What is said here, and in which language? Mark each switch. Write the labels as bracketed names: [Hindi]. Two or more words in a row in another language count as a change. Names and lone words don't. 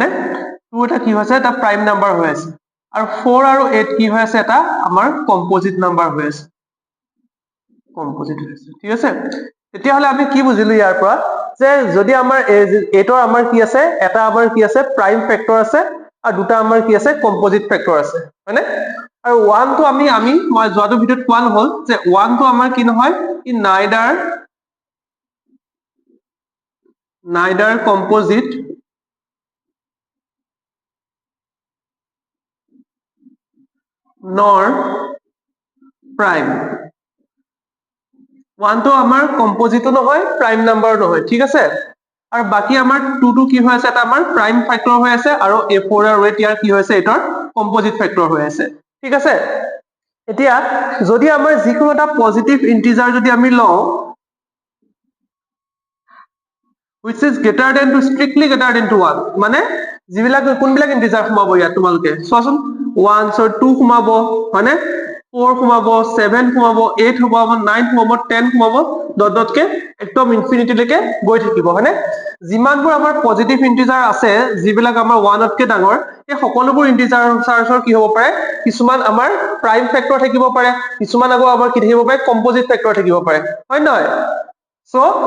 [Assamese] 2 এটা কি হৈছে এটা [English] prime number [Assamese] হৈ আছে আৰু 4 আৰু 8 কি হৈ আছে এটা আমাৰ [English] composite number [Assamese] হৈ আছে কম্পোজিট হৈ আছে ঠিক আছে তেতিয়া হলে আমি কি বুজিলো ইয়াৰ পৰা যে যদি আমাৰ 8 ৰ আমাৰ কি আছে এটা আমাৰ কি আছে [English] prime factor [Assamese] আছে আৰু দুটা আমাৰ কি আছে [English] composite factor [Assamese] আছে হয়নে আৰু 1 টো আমি মই যোৱাটো ভিডিঅত কোৱা হ'ল যে 1 টো আমাৰ কি নহয় ই [English] neither composite nor prime [Assamese] 1 টো আমাৰ কম্পোজিটো নহয় [English] prime number [Assamese] নহয় ঠিক আছে আৰু বাকি আমাৰ 2 টো কি হৈ আছে এটা আমাৰ [English] prime factor [Assamese] হৈ আছে আৰু a4 আৰু 8 ইয়াৰ কি হৈছে এটাৰ [English] composite factor [Assamese] হৈ আছে ঠিক আছে এতিয়া যদি আমাৰ যিকোনো এটা [English] positive integer [Assamese] যদি আমি লওঁ [English] which is greater than to strictly greater than to 1 [Assamese] মানে যিবিলাক কোনবিলাক ইন্টিজাৰ সোমাব ইয়াত তোমালোকে চোৱাচোন 1 ছ 2 সোমাব হয়নে 4 সোমাব 7 সোমাব 8 সোমাব 9 সোমাব 10 সোমাব ডটকে একদম ইনফিনিটি লৈকে গৈ থাকিব হয়নে যিমানবোৰ আমাৰ [English] positive integer [Assamese] আছে যিবিলাক আমাৰ 1 তকে ডাঙৰ এই সকলোবোৰ ইন্টিজাৰৰ কি হ'ব পাৰে কিছুমান আমাৰ [English] prime factor [Assamese] থাকিব পাৰে কিছুমান আকৌ আমাৰ কি থাকিব পাৰে [English] composite factor [Assamese] থাকিব পাৰে হয় নহয় সো